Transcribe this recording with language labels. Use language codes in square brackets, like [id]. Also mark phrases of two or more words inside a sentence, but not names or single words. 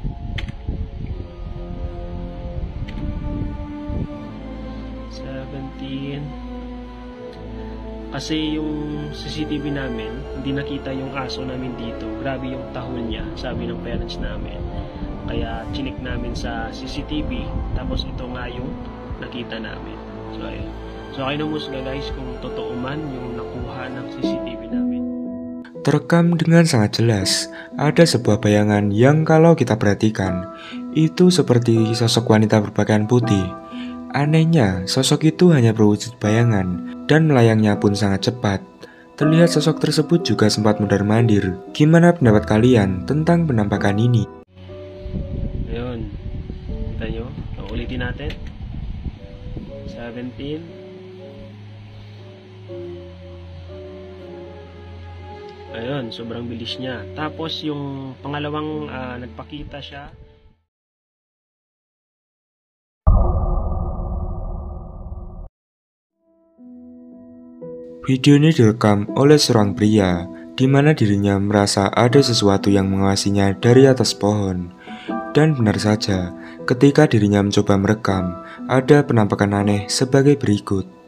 [tl] Kasi yung CCTV namin, hindi nakita yung aso namin dito. Grabe yung tahol niya, sabi ng parents namin. Kaya chinik namin sa CCTV, tapos ito nga yung nakita namin. So ayun. So kayo namusga guys kung totoo man yung nakuha ng CCTV namin. [id] Terekam dengan sangat jelas, ada sebuah bayangan yang kalau kita perhatikan, itu seperti sosok wanita berpakaian putih. Anehnya, sosok itu hanya berwujud bayangan, dan melayangnya pun sangat cepat. Terlihat sosok tersebut juga sempat mundar-mandir. Gimana pendapat kalian tentang penampakan ini? [tl] Ayun, kita nyo, ulitin natin. 17. Ayun, sobrang bilis niya. Tapos yung pangalawang nagpakita siya. [id] Video ini direkam oleh seorang pria, di mana dirinya merasa ada sesuatu yang mengawasinya dari atas pohon. Dan benar saja, ketika dirinya mencoba merekam, ada penampakan aneh sebagai berikut.